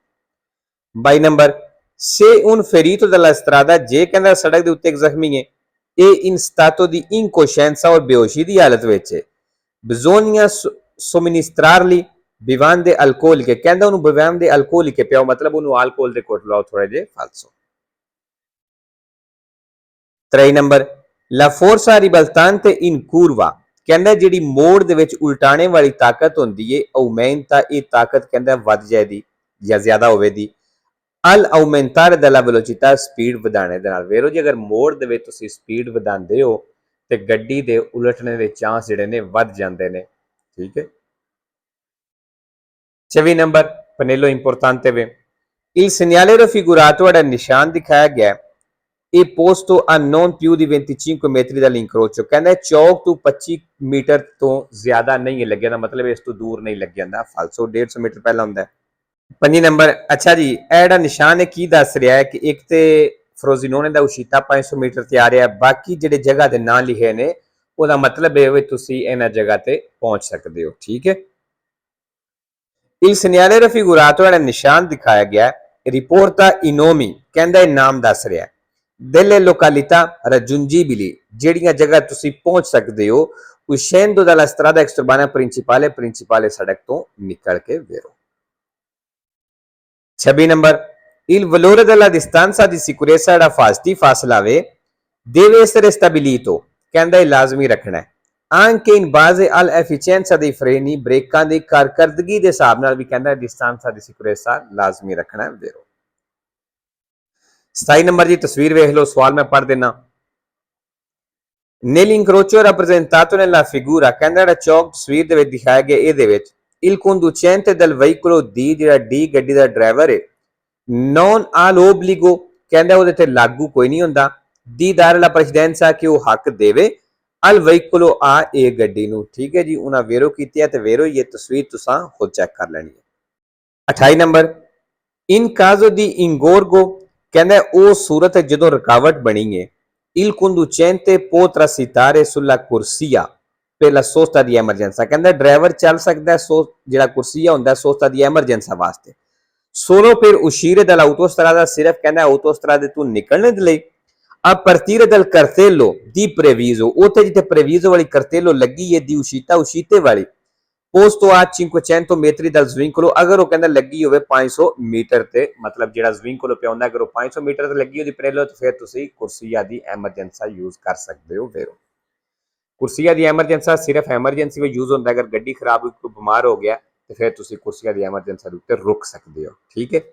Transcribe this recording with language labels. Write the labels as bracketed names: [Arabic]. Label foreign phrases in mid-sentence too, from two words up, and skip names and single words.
[Punjabi] 22 ਨੰਬਰ, [Italian] se un ferito della strada, [Punjabi] ਜੇ ਕਹਿੰਦਾ ਸੜਕ ਦੇ ਉੱਤੇ ਇੱਕ ਜ਼ਖਮੀ ਹੈ ਇਹ [Italian] in stato di incoscienza [Punjabi] ਔਰ ਬੇਹੋਸ਼ੀ ਦੀ ਹਾਲਤ ਵਿੱਚ ਹੈ [Italian] bisogna somministrargli bevande alcoliche, [Punjabi] ਕਹਿੰਦਾ ਉਹਨੂੰ [Italian] bevande alcoliche [Punjabi] ਪਿਆਓ, ਮਤਲਬ ਉਹਨੂੰ alcohol ਦੇ ਘੁੱਟ ਲਾਓ ਥੋੜੇ ਜਿਹੇ। ਫਾਲਸੋ। 23 ਨੰਬਰ, [Italian] la forza ribaltante in curva, [Punjabi] ਕਹਿੰਦਾ ਜਿਹੜੀ ਮੋੜ ਦੇ ਵਿੱਚ ਉਲਟਾਣੇ ਵਾਲੀ ਤਾਕਤ ਹੁੰਦੀ ਹੈ aumenta, ਇਹ ਤਾਕਤ ਕਹਿੰਦਾ ਵੱਧ ਜਾਏਦੀ ਜਾਂ ਜ਼ਿਆਦਾ ਹੋਵੇ ਦੀ [Italian] al aumentare della velocità, [Punjabi] ਸਪੀਡ ਵਧਾਣੇ ਦੇ ਨਾਲ। ਵੇਰੋ ਜੀ, ਅਗਰ ਮੋੜ ਦੇ ਵਿੱਚ ਤੁਸੀਂ ਸਪੀਡ ਵਧਾਉਂਦੇ ਹੋ ਤੇ ਗੱਡੀ ਦੇ ਉਲਟਣੇ ਦੇ ਚਾਂਸ ਜਿਹੜੇ ਨੇ ਵੱਧ ਜਾਂਦੇ ਨੇ। ਠੀਕ ਹੈ। 24 ਨੰਬਰ, [Italian] pannello importante [Punjabi] ਵੇ [Italian] il segnale raffigurato, [Punjabi] ਜਿਹੜਾ ਨਿਸ਼ਾਨ ਦਿਖਾਇਆ ਗਿਆ [Italian] e posto a non più di 25 metri dall'incrocio। [Punjabi] ਕਹਿੰਦਾ ਚੌਕ ਤੋਂ 25 ਮੀਟਰ ਤੋਂ ਜ਼ਿਆਦਾ ਨਹੀਂ ਲੱਗਿਆ, ਦਾ ਮਤਲਬ ਇਸ ਤੋਂ ਦੂਰ ਨਹੀਂ ਲੱਗਿਆ ਜਾਂਦਾ, ਫਾਲਸੋ 150 ਮੀਟਰ ਪਹਿਲਾਂ ਹੁੰਦਾ ਹੈ। 5 ਨੰਬਰ, ਅੱਛਾ ਜੀ ਇਹ ਜਿਹੜਾ ਨਿਸ਼ਾਨ ਹੈ ਕੀ ਦੱਸ ਰਿਹਾ ਹੈ ਕਿ ਇੱਕ ਤੇ ਫਰੋਜ਼ੀਨੋਨੇ ਦਾ ਉਸ਼ੀਤਾ 500 ਮੀਟਰ ਤੇ ਆ ਰਿਹਾ, ਬਾਕੀ ਜਿਹੜੇ ਜਗ੍ਹਾ ਦੇ ਨਾਂ ਲਿਖੇ ਨੇ ਉਹਦਾ ਮਤਲਬ ਇਹ ਵੀ ਤੁਸੀਂ ਇਹਨਾਂ ਜਗ੍ਹਾ ਤੇ ਪਹੁੰਚ ਸਕਦੇ ਹੋ, ਠੀਕ ਹੈ। [Italian] Il segnale raffigurato [Punjabi] ਜਿਹੜਾ ਨਿਸ਼ਾਨ ਦਿਖਾਇਆ ਗਿਆ [Italian] riporta i nomi, [Punjabi] ਕਹਿੰਦਾ ਇਹ ਨਾਮ ਦੱਸ ਰਿਹਾ [Italian] delle località raggiungibili, [Punjabi] ਜਿਹੜੀਆਂ ਜਗ੍ਹਾ ਤੁਸੀਂ ਪਹੁੰਚ ਸਕਦੇ ਹੋ [Italian] uscendo dalla strada extraurbana principale [Punjabi] ਸੜਕ ਤੋਂ ਨਿਕਲ ਕੇ vero। 26 ਨੰਬਰ, [Italian] il valore della distanza di sicurezza [Punjabi] ਜਿਹੜਾ ਫਾਜ਼ਤੀ ਫਾਸਲਾ ਵੇ [Italian] deve essere stabilito, [Punjabi] ਕਹਿੰਦਾ ਇਹ ਲਾਜ਼ਮੀ ਰੱਖਣਾ ਹੈ [Italian] anche in base all'efficienza dei freni, [Punjabi] ਬ੍ਰੇਕਾਂ ਦੀ ਕਾਰਕਰਦਗੀ ਦੇ ਹਿਸਾਬ ਨਾਲ ਵੀ ਕਹਿੰਦਾ [Italian] distanza di sicurezza [Punjabi] ਲਾਜ਼ਮੀ ਰੱਖਣਾ ਹੈ vero। 27 ਨੰਬਰ ਦੀ ਤਸਵੀਰ ਵੇਖ ਲਓ, ਸਵਾਲ ਮੈਂ ਪੜ੍ਹ ਦੇਣਾ। [Italian] Nell'incrocio rappresentato nella figura, [Punjabi] ਕਹਿੰਦਾ ਜਿਹੜਾ ਚੌਕ ਤਸਵੀਰ ਦੇ ਵਿੱਚ ਦਿਖਾਇਆ ਗਿਆ ਇਹਦੇ ਵਿੱਚ [Italian] il conducente del veicolo D, [Punjabi] ਜਿਹੜਾ D ਗੱਡੀ ਦਾ ਡਰਾਈਵਰ ਹੈ, [Italian] non ha l'obbligo, [Punjabi] ਕਹਿੰਦਾ ਉਹਦੇ ਤੇ ਲਾਗੂ ਕੋਈ ਨਹੀਂ ਹੁੰਦਾ [Italian] di dare la precedenza, [Punjabi] ਕਿ ਉਹ ਹੱਕ ਦੇਵੇ [Italian] al veicolo A, [Punjabi] ਇਹ ਗੱਡੀ ਨੂੰ, ਠੀਕ ਹੈ ਜੀ। ਉਹਨਾਂ ਵੇਰੋ ਕੀਤੀ ਹੈ ਤੇ ਵੇਰੋ ਇਹ ਤਸਵੀਰ ਤੁਸੀਂ ਖੁਦ ਚੈੱਕ ਕਰ ਲੈਣੀ ਹੈ। 28 ਨੰਬਰ, [Italian] in caso di ingorgo, [Punjabi] ਕਹਿੰਦਾ ਉਹ ਸੂਰਤ ਜਦੋਂ ਰੁਕਾਵਟ ਬਣੀ ਹੈ [Italian] il conducente può transitare sulla corsia per la sosta di emergenza, [Punjabi] ਕਹਿੰਦਾ ਡਰਾਈਵਰ ਚੱਲ ਸਕਦਾ ਹੈ ਜਿਹੜਾ ਕੁਰਸੀਆ ਹੁੰਦਾ [Italian] sosta di emergenza [Punjabi] ਵਾਸਤੇ [Italian] solo per uscire dall'autostrada, [Punjabi] ਸਿਰਫ ਕਹਿੰਦਾ autostrada ਤੋਂ ਨਿਕਲਣ ਦੇ ਲਈ [Italian] a partire dal cartello di previso, [Punjabi] ਉੱਥੇ ਜਿੱਥੇ [Italian] previso ਵਾਲੀ cartello [Punjabi] ਲੱਗੀ ਹੈ [Italian] di uscita, uscite ਵਾਲੀ posto a 500 metri dal svincolo, [Punjabi] ਅਗਰ ਉਹ ਕਹਿੰਦਾ ਲੱਗੀ ਹੋਵੇ 500 ਮੀਟਰ ਤੇ, ਮਤਲਬ ਜਿਹੜਾ ਸਵਿੰਕਲੋ ਪਿਆ ਹੁੰਦਾ ਅਗਰ ਉਹ 500 ਮੀਟਰ ਤੇ ਲੱਗੀ ਹੋਦੀ ਪ੍ਰੇਲੋ ਤੇ ਫਿਰ ਤੁਸੀਂ ਕੁਰਸੀਆ ਦੀ ਐਮਰਜੈਂਸਾ ਯੂਜ਼ ਕਰ ਸਕਦੇ ਹੋ ਵੇਰੋ। ਕੁਰਸੀਆ ਦੀ ਐਮਰਜੈਂਸਾ ਸਿਰਫ ਐਮਰਜੈਂਸੀ ਵਿੱਚ ਯੂਜ਼ ਹੁੰਦਾ, ਅਗਰ ਗੱਡੀ ਖਰਾਬ ਹੋਈ ਕੋਈ ਬਿਮਾਰ ਹੋ ਗਿਆ ਤੇ ਫਿਰ ਤੁਸੀਂ ਕੁਰਸੀਆ ਦੀ ਐਮਰਜੈਂਸਾ ਦੇ ਉੱਤੇ ਰੁਕ ਸਕਦੇ ਹੋ, ਠੀਕ ਹੈ।